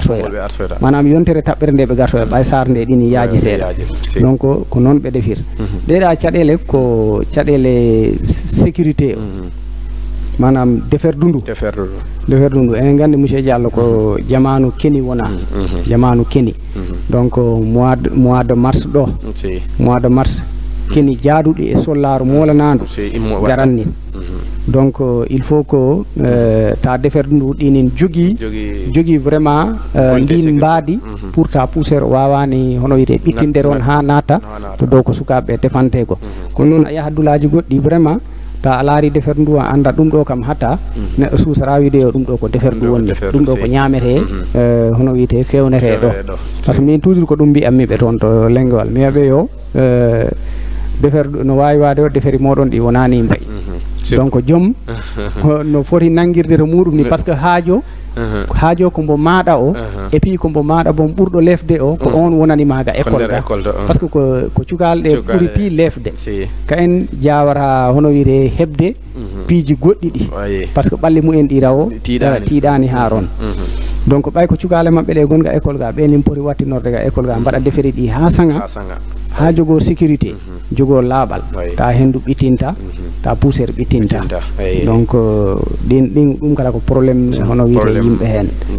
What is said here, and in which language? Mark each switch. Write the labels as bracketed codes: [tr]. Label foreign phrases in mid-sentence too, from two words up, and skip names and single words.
[ff] gartoyra manam yontere taɓɓere nde ɓe gartoyra ɓay sar nde ɗini yaaji seeɗa donc ko noon ɓe defir ɗeɗa caɗele ko caɗele sécurité o manam deferdundu enen gandi monsieur Diallo ko jamanu keni wona jamanu keni [fr] donc mois de mars [ff] ɗo [fr] mois de mars [ff] keni jaaduɗi e sollaru molanadu garanni [fr] donc il faut que [ff] ta deferdundu ɗinin jogui vraiment ndin mbaadi pour ta poussiére wawani hono wiyete ɓittinde ron ha naata to dow ko sukaɓe defante ko kono noon a yaha dulaji goɗɗi vraiment ta a laari deferndu a anda ɗum ɗo kam hatta neɗɗo suusara wiide yo ɗum ɗo ko deferndu wonni ɗum ɗo ko ñamete hono wiyete fewnete ɗo [fr] par ce que [ff] min toujours ko ɗum mbiyatmi ɓe toon to lengewal mi wiyaɓe yo deferdu no wawi wade o deferi moɗon ɗi wonani mbayi donc joom no foti nanguirde to muɗum ni [fr] par ce que [ff] haajo ko mbo maɗa o et puis ko mbo maɗa bon ɓurɗo lefde o ko on wonani maga école ga [fr] par ce que [ff] ko cukalɗe ɓuuri pi lefde ka en jawata hono wiyete hebde piiji goɗɗi ɗi [fr] par ce que [ff] ɓalli mumen ɗi rawo tiiɗani ha ron donc ɓay ko cukale mabɓe ɗe gonga école ga ɓenin poti wattinorɗe ga école ga mbaɗa deferi ɗi ha saŋa ha jogo sécurité jogo laaɓal ta hendu ɓittinta ta poussiére ɓittinta donc ɗum kala ko probléme hono wiide yimɓe hen